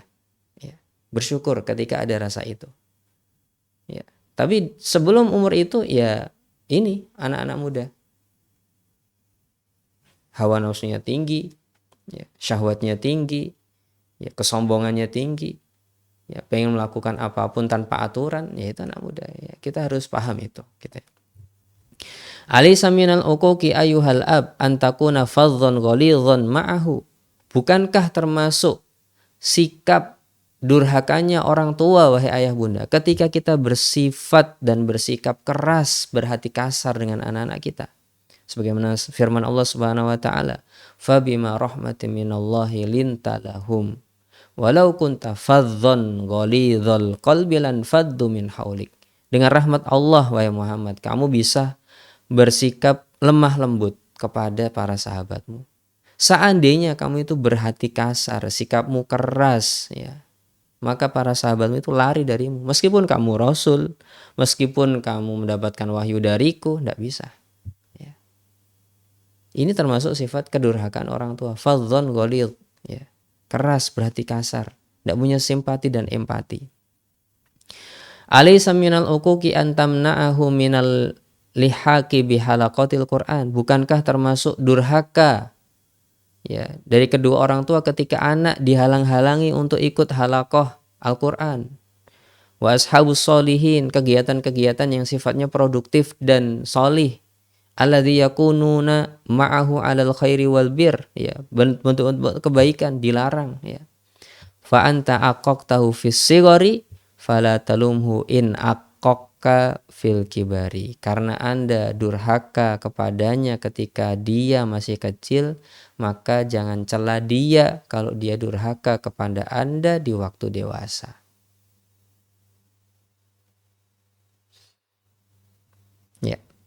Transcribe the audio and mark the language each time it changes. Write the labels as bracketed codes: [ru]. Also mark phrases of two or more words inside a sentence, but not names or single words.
[id] Ya, bersyukur ketika ada rasa itu. Ya, tapi sebelum umur itu ya ini anak-anak muda. Hawa nafsunya tinggi, ya, syahwatnya tinggi, ya, kesombongannya tinggi. Ya, pengen melakukan apapun tanpa aturan, ya itu anak muda. Ya, kita harus paham itu. Kita. [ar] أليس من العقوق أيها الأب أن تكون فظا غليظا معه. [id] Bukankah termasuk sikap durhakanya orang tua wahai ayah bunda ketika kita bersifat dan bersikap keras, berhati kasar dengan anak-anak kita? Sebagaimana firman Allah [ar] سبحانه وتعالى, "فبما رحمة من الله لنت لهم." ولو كنت فظا غليظ القلب لانفضوا من حولك. [id] Dengan rahmat Allah wahai Muhammad, kamu bisa bersikap lemah lembut kepada para sahabatmu. Seandainya kamu itu berhati kasar, sikapmu keras, ya, maka para sahabatmu itu lari darimu. Meskipun kamu rasul, meskipun kamu mendapatkan wahyu dariku, tidak bisa. Ya. Ini termasuk sifat kedurhakaan orang tua. [ar] فظا غليظ, ya. [id] Keras, berhati kasar, tidak punya simpati dan empati. [ar] أليس من العقوق أن تمنعه من اللحاق بحلقة القرآن. [id] Bukankah termasuk durhaka, ya, dari kedua orang tua ketika anak dihalang-halangi untuk ikut halaqah Al-Qur'an. [ar] وأصحاب الصالحين, [id] kegiatan-kegiatan yang sifatnya produktif dan solih. [ar] الذين يكونون معه على الخير والبر, [id] ya, bentuk kebaikan dilarang, ya. [ar] فأنت عققته في الصغر فلا تلمه إن عقك في الكبر. [id] Karena Anda durhaka kepadanya ketika dia masih kecil, maka jangan cela dia kalau dia durhaka kepada Anda di waktu dewasa. Ya.